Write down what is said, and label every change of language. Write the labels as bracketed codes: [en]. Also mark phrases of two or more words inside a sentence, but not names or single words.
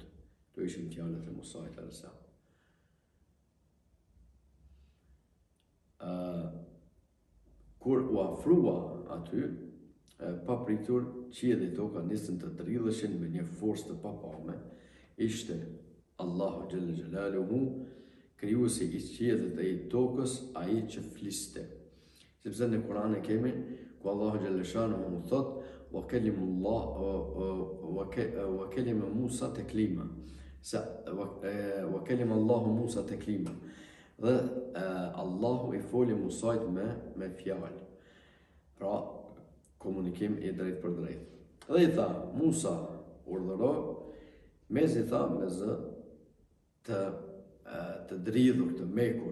[sq] Këto ishin fjalët e Musait a.s. Kur u afrua aty, papritur, qielli dhe toka nisën të dridheshin me një forcë të papame. Ishte Allahu [ar] جل جلاله, [sq] krijuesi i qiellit dhe i tokës, ai që fliste. Sepse në Kur'an e kemi ku Allahu [ar] جل جلاله [sq] thot [ar] وكلم موسى تكليما. وكلم الله موسى تكليما. [sq] Dhe Allahu i foli Musait me fjalë. Pra, komunikim i drejt për drejt. Dhe i tha, Musa urdhëro, mezi tha me zë të dridhur, të mekur.